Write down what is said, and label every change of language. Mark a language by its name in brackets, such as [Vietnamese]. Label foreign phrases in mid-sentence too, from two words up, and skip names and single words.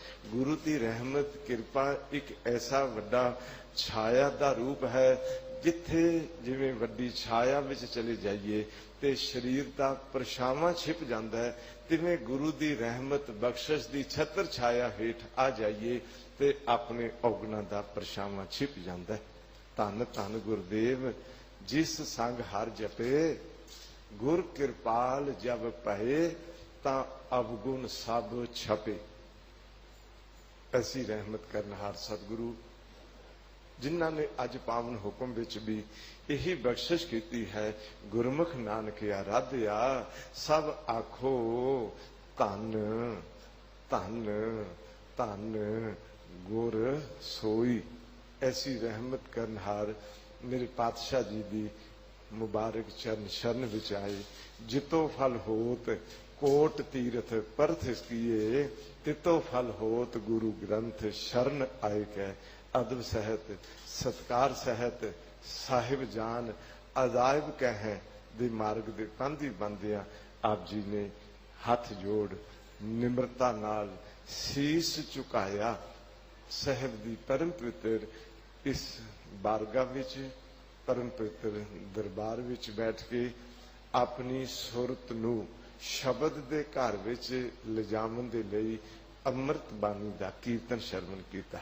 [Punjabi] ਗੁਰੂ ਦੀ ਰਹਮਤ ਕ੍ਰਿਪਾ ਏਕ ਐਸਾ ਵੱਡਾ ਛਾਯਾ ਦਾ ਰੂਪ ਹੈ, ਜਿਥੇ ਜਿਵੇਂ ਵੱਡੀ ਛਾਯਾ ਵਿਚ ਚਲੇ ਜਾਈਏ ਤੇ ਸ਼ਰੀਰ ਦਾ ਪਰਛਾਵਾਂ ਛਿਪ ਜਾਂਦਾ ਹੈ, ਤਿਵੇਂ ਗੁਰੂ ਦੀ ਰਹਮਤ ਬਖ਼ਸ਼ਿਸ਼ ਦੀ ਛਤ੍ਰ ਛਾਯਾ ਹੇਠ ਆ ਜਾਈਏ ਤੇ ਅਪਨੇ ਔਗੁਣਾ ਦਾ ਪਰਛਾਵਾਂ ਛਿਪ ਜਾਂਦਾ ਹੈ। ਧਨ ਧਨ ਗੁਰਦੇਵ ਜਿਸ ਸੰਗ ਹਰਿ ਜਪੇ, ਗੁਰ ਕ੍ਰਿਪਾਲ ਜਬ ਪਹੇ, ਤਾਂ ਅਵਗੁਣ ਸਬ ਛਪੇ। ਐਸੀ ਰਹਮਤ ਕਰਨਹਾਰ ਸਤਗੁਰੂ ਜਿਨ੍ਹਾਂ ਨੇ ਅੱਜ ਪਾਵਨ ਹੁਕਮ ਵਿਚ ਭੀ ਯਹੀ ਬਖ਼ਸ਼ਿਸ਼ ਕੀ ਹੈ। ਗੁਰਮੁਖ ਨਾਨਕ ਆਰਾਧਿਆ, ਸਬ ਆਖੋ ਧਨ ਧਨ ਧਨ ਗੁਰ ਸੋਈ। ਐਸੀ ਰਹਮਤ ਕਰਨਹਾਰ ਮੇਰੇ ਪਾਤਸ਼ਾਹ ਜੀ ਦੀ ਮੁਬਾਰਕ ਚਰਣ ਸ਼ਰਣ ਵਿਚ ਆਏ। ਜਿਤੋ ਫਲ ਹੋਤ ਕੋਟ ਤੀਰਥ ਪਰਥ ਕੀਏ, ਤਿਤੋ ਫਲ ਹੋਤ ਗੁਰੂ ਗ੍ਰੰਥ ਸ਼ਰਣ ਆਏ ਕੈ। ਅਦਬ ਸਹਿਤ ਸਤਿਕਾਰ ਸਹਿਤ ਸਾਹਿਬ ਜਾਨ ਅਜਾਇਬ ਕਹੇਂ ਦੇ ਮਾਰਗ ਦੇ ਪਾਂਧੀ ਬੰਦਿਆਂ ਆਪ ਜੀ ਨੇ ਹਾਥ ਜੋੜ ਨਿਮਰਤਾ ਨਾਲ ਸੀਸ ਝੁਕਾਇਆ। ਸਾਹਿਬ ਦੀ ਪਰਮ ਪਵਿੱਤਰ ਇਸ ਬਾਰਗਾਹ ਵਿਚ, ਪਰਮ ਪਵਿੱਤਰ ਦਰਬਾਰ ਵਿਚ ਬੈਠ ਕੇ ਅਪਨੀ ਸੁਰਤ ਨੂ ਸ਼ਬਦ ਦੇ ਘਰ ਵਿਚ ਲਿਜਾਵਨ ਦੇ ਲਈ ਅੰਮ੍ਰਿਤ ਬਾਣੀ ਦਾ ਕੀਰਤਨ ਸ਼ਰਵਣ ਕੀਤਾ।